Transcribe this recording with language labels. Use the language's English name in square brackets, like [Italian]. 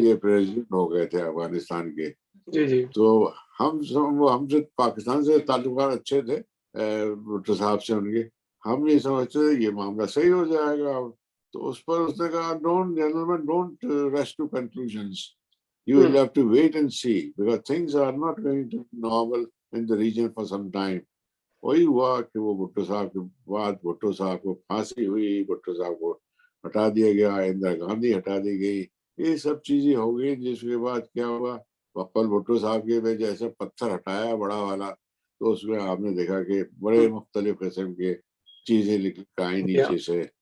[Urdu] یہ پریزیڈنٹ ہو گئے تھے افغانستان کے. جی جی تو ہم سے پاکستان سے تعلقات اچھے تھے بھٹو صاحب سے ان کے. ہم یہ سمجھتے تھے یہ معاملہ صحیح ہو جائے گا. تو اس پر اس نے کہا [English] Don't gentlemen don't rush to conclusions. You will have to wait and see because things are not going to be normal in the region for some time. [Urdu] وہی ہوا کہ وہ بھٹو صاحب کے بعد بھٹو صاحب کو پھانسی ہوئی, بھٹو صاحب کو ہٹا دیا گیا, اندرا گاندھی ہٹا دی گئی, یہ سب چیزیں ہو گئی. جس کے بعد کیا ہوا, بقول بھٹو صاحب کے میں جیسے پتھر ہٹایا بڑا والا, تو اس میں آپ نے دیکھا کہ بڑے مختلف قسم کے چیزیں آئی نیچے سے.